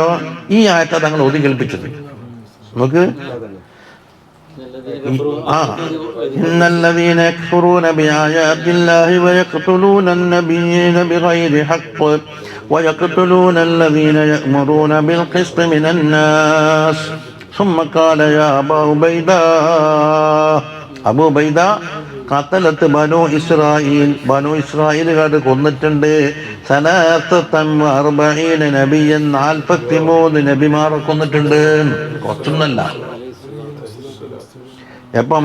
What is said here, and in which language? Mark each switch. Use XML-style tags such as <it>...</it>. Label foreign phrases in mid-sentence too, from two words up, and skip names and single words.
<ml>ഈ ആയത്ത തങ്ങൾ ഓതി കേൾപ്പിച്ചത് നമുക്ക്.</ml> <ar>إن الذين يكفرون بآيات الله ويقتلون النبيين بغير حق ويقتلون الذين يأمرون بالقسط من الناس. ثم قال يا أبا عبيدة,</ar> <ml>അബൂ ഉബൈദ,</ml> <ar>قتلت بنو إسرائيل,</ar> <ml>ബനു ഇസ്രായേലുകാർ കൊന്നിട്ടുണ്ട്. 43 നബിയൻ, 43 നബിമാരെ കൊന്നിട്ടുണ്ട്. കുറച്ചൊന്നല്ല. എപ്പം?</ml>